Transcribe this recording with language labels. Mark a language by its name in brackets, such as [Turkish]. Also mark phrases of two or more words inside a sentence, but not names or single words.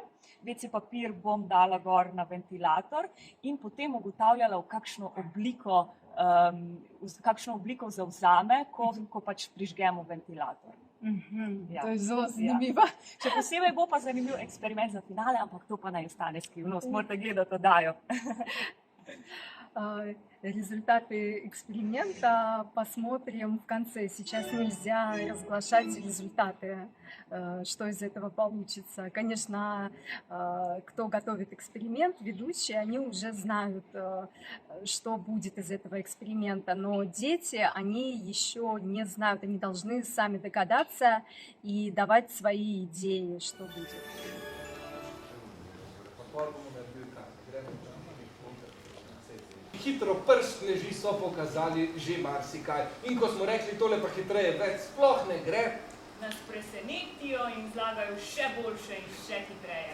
[Slovenian] WC papir bom dala gor na ventilator in potem ugotavljala, v kakšno obliko zavzame, ko pač prižgemo ventilator. To je zelo zanimivo. Še posebej bo pa zanimiv eksperiment za finale, ampak to pa naj ostane skrivnost. Morate gledati oddajo. [Russian] Результаты эксперимента посмотрим в конце. Сейчас нельзя разглашать результаты, что из этого получится. Конечно, кто готовит эксперимент, ведущие, они уже знают, что будет из этого эксперимента. Но дети, они еще не знают, они должны сами догадаться и давать свои идеи, что будет. [Slovenian] Hitro prstneži so pokazali že marsikaj. In ko smo rekli, tole pa hitreje več sploh ne gre, nas presenetijo in zlagajo še boljše in še hitreje.